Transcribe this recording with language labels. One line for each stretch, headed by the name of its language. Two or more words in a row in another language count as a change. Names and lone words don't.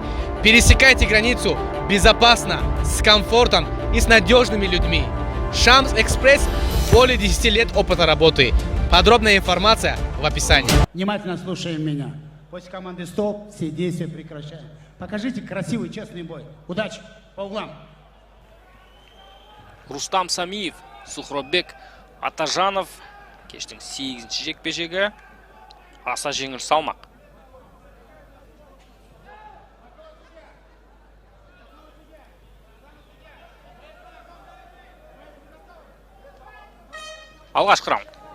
Russian: Пересекайте границу безопасно, с комфортом и с надежными людьми. Шамс Экспресс – более 10 лет опыта работы. Подробная информация в описании. Внимательно слушаем меня. После команды «Стоп» все действия прекращаем. Покажите красивый, честный бой. Удачи по углам. Рустам Самиев, Сухробек Атажанов.
Kazakh: Кештің 8-ші жекпе-жегі. Аса жеңіл салмақ. Алғашқы раунд.